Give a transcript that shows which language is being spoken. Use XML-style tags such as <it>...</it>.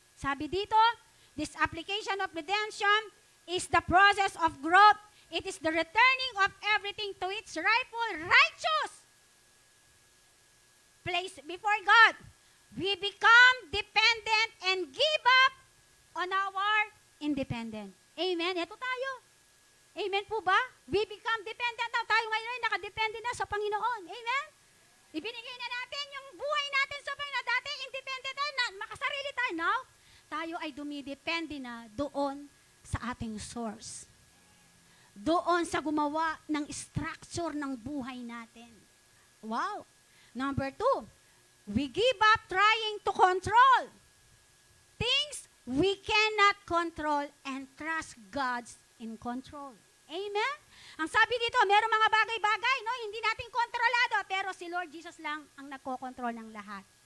<tl>Sabi dito,</tl> <en>this application of redemption is the process of growth. It is the returning of everything to its rightful, righteous place before God. We become dependent and give up on our independent.</en> <tl>Amen? Ito tayo. Amen po ba?</tl> <en>We become dependent</en> <tl>na tayo ngayon ay nakadepende na sa Panginoon. Amen? Ibinigay na natin yung buhay natin sa Panginoon. Dati independent tayo na, makasarili tayo. Now, tayo ay dumidepende na doon sa ating source. Doon sa gumawa ng structure ng buhay natin.</tl> <en>Wow! Number 2, we give up trying to control things we cannot control and trust God's in control. Amen?</en> <tl>Ang sabi dito, meron mga bagay-bagay, no? Hindi natin kontrolado, pero si Lord Jesus lang ang nagkokontrol ng lahat.</tl>